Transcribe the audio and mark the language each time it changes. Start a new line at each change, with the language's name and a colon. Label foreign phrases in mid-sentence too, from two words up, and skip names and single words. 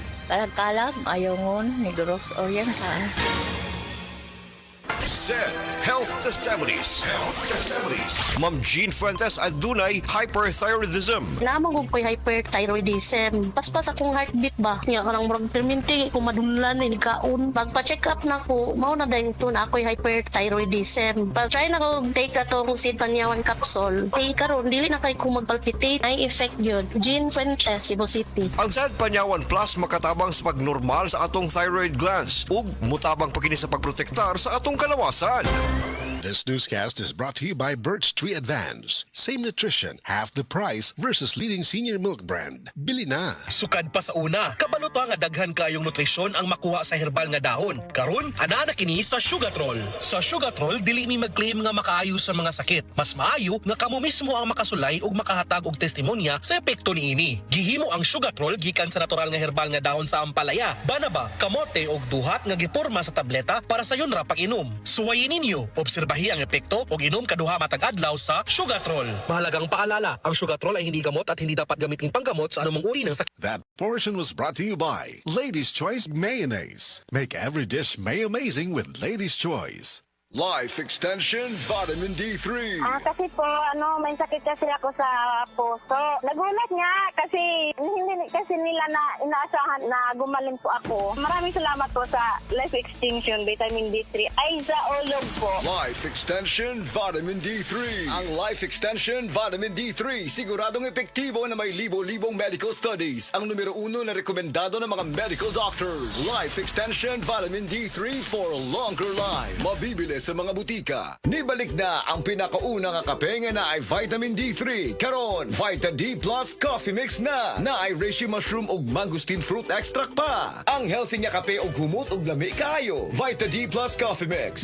Cebuano: Kalag-kalag, Ayongon, Negros Oriental.
English: Said Health Testimonies. Health Testimonies.
Cebuano: Ma'am Jean Fuentes adunay hyperthyroidism. Lamang ko ko'y hyperthyroidism. Paspas akong heartbeat ba? Nga karang murag perminti, kung madunlan, nilikaon. Magpa-check up na ko, mao na
Filipino: dahil ito na
Cebuano: ako'y hyperthyroidism. Pag-try na ko take atong Sid Panyawan capsule. Ay karon dili na kay ko magpalpitate. Ay effect yun. Jean Fuentes, Cebu City. Ang Said Panyawan Plus makatabang sa pagnormal sa atong thyroid glands ug mutabang pa kini sa pagprotektar sa atong kalawasan.
English: This newscast is brought to you by Birch Tree Advance. Same nutrition, half the price versus leading senior milk brand.
Filipino: Bili na!
Cebuano: Sukad pa sa una, kabalo to nga daghan kayong nutrisyon ang makuha sa herbal nga dahon. Karon, ana na kini sa Sugatrol. Sa Sugatrol, dili mi mag-claim nga makaayo sa mga sakit. Mas maayo nga kamo mismo ang makasulay ug makahatag og testimonya sa epekto niini. Gihimo ang Sugatrol gikan sa natural nga herbal nga dahon sa ampalaya, banaba, kamote ug duhat nga giporma sa tableta para sayon ra pag-inom. Suwayin ninyo, obserbahi ang epekto ug inom kaduha matag adlaw sa Sugatrol.
Filipino: Mahalagang paalala, ang Sugatrol ay hindi gamot at hindi dapat gamitin panggamot sa anumang uri ng sakit.
English: That portion was brought to you by Ladies' Choice Mayonnaise. Make every dish may amazing with Ladies' Choice. Life Extension Vitamin D3.
Filipino: Kasi po, may sakit kasi ako sa puso. Nagulat nga kasi hindi kasi nila na inaasahan na gumaling po ako. Maraming salamat po sa Life Extension Vitamin D3. Ay, sa ulog po. Life Extension Vitamin D3. Ang Life Extension Vitamin D3 siguradong epektibo na may libo-libong
English: medical studies.
Filipino: Ang numero 1 na rekomendado ng mga
English: medical doctors. Life Extension Vitamin D3 for longer life.
Filipino: Mabibili sa mga butika.
Cebuano: Nibalik na ang pinakaunang kape nga na ay Vitamin D3. Karon, Vita D Plus Coffee Mix na ay
English: reishi mushroom
Cebuano: ug
English: mangosteen fruit extract
Cebuano: pa. Ang healthy nga kape ug humot ug lami kaayo. Vita D Plus Coffee Mix.